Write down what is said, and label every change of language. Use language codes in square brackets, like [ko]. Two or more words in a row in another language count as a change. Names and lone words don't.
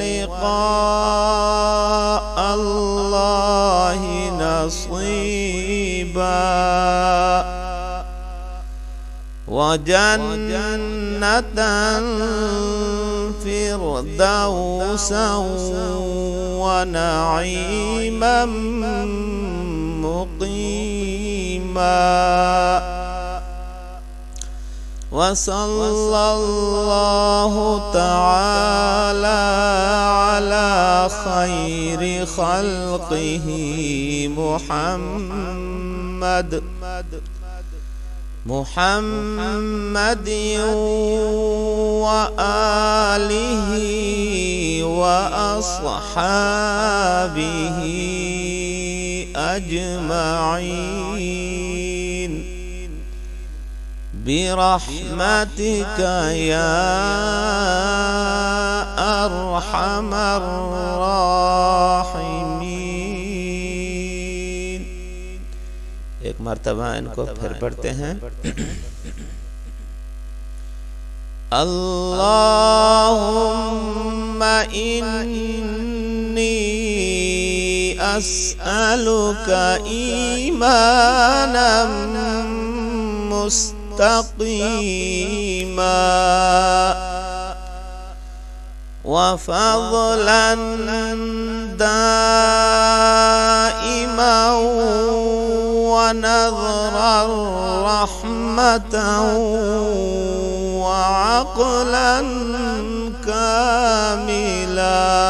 [ar] لقاء الله نصيبا وجنة فردوسا ونعيما مقيما وصلى الله تعالى على خير خلقه محمد وآله و أصحابه أجمعين برحمتك يا أرحم الراحمين. [ur] ایک مرتبہ ان کو پھر پڑھتے ہیں. [ar] اللهم إني أسألك إيمانا مستقيما وفضلا دائما ونظر الرحمة وعقلا كاملا